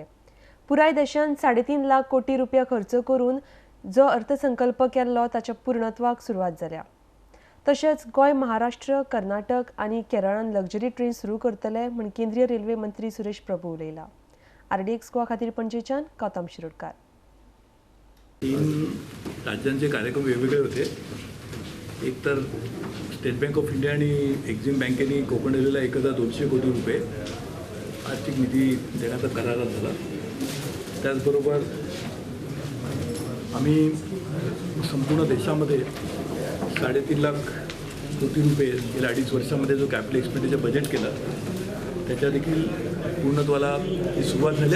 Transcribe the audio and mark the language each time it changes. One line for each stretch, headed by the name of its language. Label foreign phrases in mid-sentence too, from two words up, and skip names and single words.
Konkani: पुराय देशांत 3.5 लाख कोटी रुपया खर्च करून जो अर्थसंकल्प केल्लो ताच्या पूर्णत्वाक सुरवात जाल्या। तशेंच गोय, महाराष्ट्र, कर्नाटक आनी केरळान
English: luxury train
Konkani: सुरू करतले म्हण केंद्रीय रेल्वे मंत्री सुरेश प्रभू उलयला। RDX गोवा खातीर पणजेच्यान गौतम शिरोडकार। 3 राज्यांचे कार्यक्रम वेगवेगळे होते।
Marathi: एक तर स्टेट बँक ऑफ इंडिया आणि एक्झिम बँकेने कोकण रेल्वेला 1,200 कोटी रुपये आर्थिक निधी देण्याचा करार झाला। त्याचबरोबर आम्ही संपूर्ण देशामध्ये 3.5 लाख कोटी रुपये गेल्या 2.5 वर्षामध्ये जो
English: capital expenditure budget
Marathi: केला त्याच्या देखील पूर्णत्वाला सुरुवात झाली।